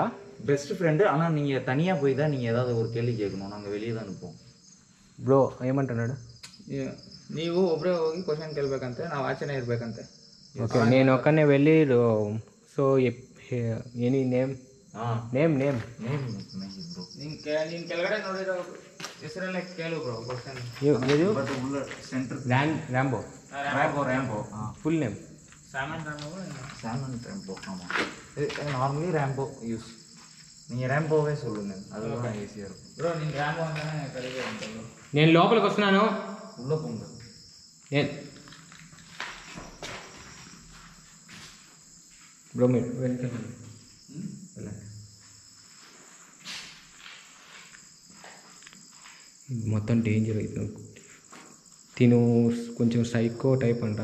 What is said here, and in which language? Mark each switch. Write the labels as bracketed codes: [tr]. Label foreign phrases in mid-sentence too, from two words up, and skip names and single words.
[en] best friend. [ta] ஆனால் நீங்கள் தனியாக போய் தான் நீங்கள் ஏதாவது ஒரு கேள்வி கேட்கணும். நாங்கள் வெளியே தான் நிற்போம். [te] ಬ್ರೋ ఏమంటున్నాడు? [kn] ನೀವು ಒಬ್ಬರೇ ಹೋಗಿ ಕ್ವಶನ್ ಕೇಳಬೇಕಂತೆ, ನಾವು ಆಚೆನೇ ಇರಬೇಕಂತೆ. [te] ఓకే నేను ఒక్కనే వెళ్ళి [en] so any name name bro. [kn] ನೀನು ಕೆಳಗಡೆ ನೋಡಿರೋ ಹೆಸರಲ್ಲೇ ಕೇಳು ಬ್ರೋ ಕ್ವಶನ್. [te] ఏది? பட் உள்ள சென்டர் ర్యాంబో [ta] ரேம்போ. [en] full name? [ta] சாமன் ராம்போ சாமன் ரேம்போ. ஆமாம், [en] normally Rambo use. [ta] நீங்கள் ரேம்போவே சொல்லுங்கள், அதுதான் ஈஸியாக இருக்கும். [te] బ్రో నేను రాంబో అంటానే కరెక్ట్గా ఉంటాను. నేను లోపలికి వస్తున్నాను. [ta] உள்ளே போங்க. [te] బ్రో మీరు వెళ్తాను. మొత్తం డేంజర్ అవుతుంది. తిను కొంచెం సైకో టైప్ అంట.